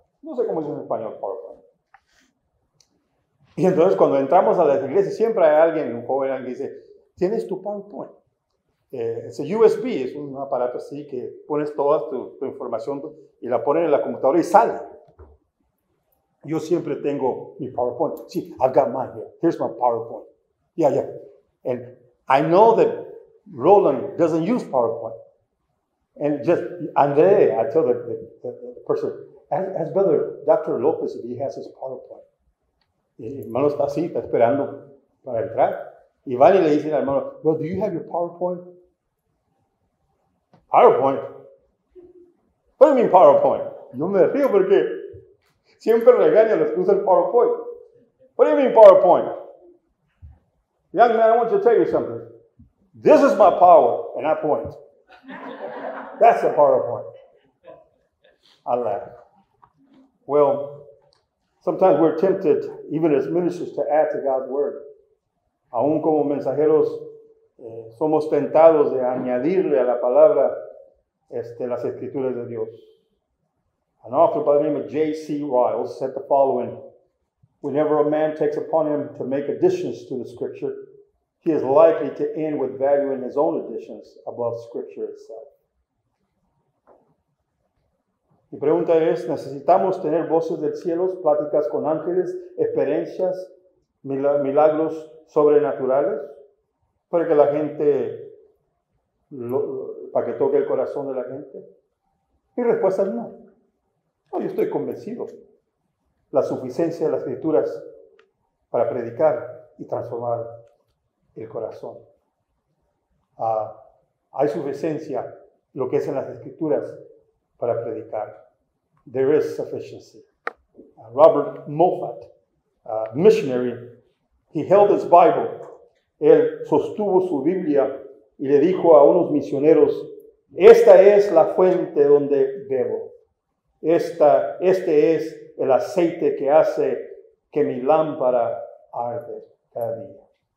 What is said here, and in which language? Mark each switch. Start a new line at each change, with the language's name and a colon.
Spanish: No sé cómo es en español PowerPoint. Y entonces cuando entramos a las iglesias, siempre hay alguien, un joven, alguien que dice, ¿tienes tu PowerPoint? Es un USB, es un aparato así que pones toda tu información y la pones en la computadora y sale. Yo siempre tengo mi PowerPoint.
English: Sí, I've got mine here. Here's my PowerPoint. Yeah. And I know that Roland doesn't use PowerPoint. And just, Andre, I tell the person, ask Brother Dr. Lopez if he has his PowerPoint.
Spanish: Y el hermano está así, está esperando para entrar. Y van y le dicen al hermano,
English: bro, do you have your PowerPoint? PowerPoint? What do you mean PowerPoint?
Spanish: Yo me río porque siempre regaña a los que usan el PowerPoint.
English: What do you mean PowerPoint? Young man, I want to tell you something. This is my power, and I point. That's the PowerPoint. I laugh. Well, sometimes we're tempted, even as ministers, to add to God's word.
Spanish: Aún como mensajeros, somos tentados de añadirle a la palabra las escrituras de Dios.
English: An author by the name of J.C. Ryle said the following: whenever a man takes upon him to make additions to the scripture, he is likely to end with valuing his own additions above scripture itself.
Spanish: Mi pregunta es, ¿necesitamos tener voces del cielo, pláticas con ángeles, experiencias, milagros sobrenaturales para que la gente, para que toque el corazón de la gente? Mi respuesta es no. No, yo estoy convencido. La suficiencia de las escrituras para predicar y transformar el corazón. Hay suficiencia lo que es en las escrituras para predicar.
English: There is sufficiency. Robert Moffat, missionary, he held his Bible.
Spanish: Él sostuvo su Biblia y le dijo a unos misioneros, esta es la fuente donde bebo. Este es el aceite que hace que mi lámpara arde cada día.